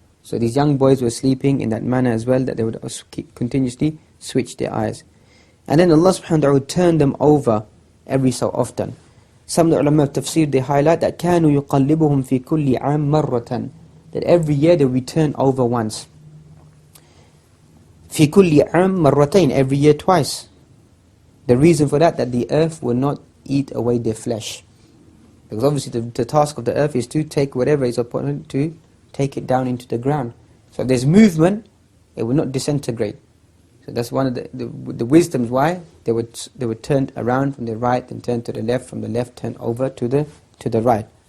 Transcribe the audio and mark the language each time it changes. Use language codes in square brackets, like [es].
[en] So these young boys were sleeping in that manner as well, that they would continuously switch their eyes. And then Allah subhanahu wa ta'ala would turn them over every so often. Some of the ulama of tafsir, they highlight that [ar] كَانُوا يُقَلِّبُهُمْ فِي كُلِّ عَامٍ مَرَّةً, [en] that every year they would turn over once. [ar] فِي كُلِّ عَامٍ مَرَّتَيْنِ, [en] every year twice. The reason for that the earth will not eat away their flesh. Because obviously the task of the earth is to take whatever is upon it, to take it down into the ground. So if there's movement, it will not disintegrate. So that's one of the wisdoms why they would turn around from the right and turn to the left, from the left turn over to the right.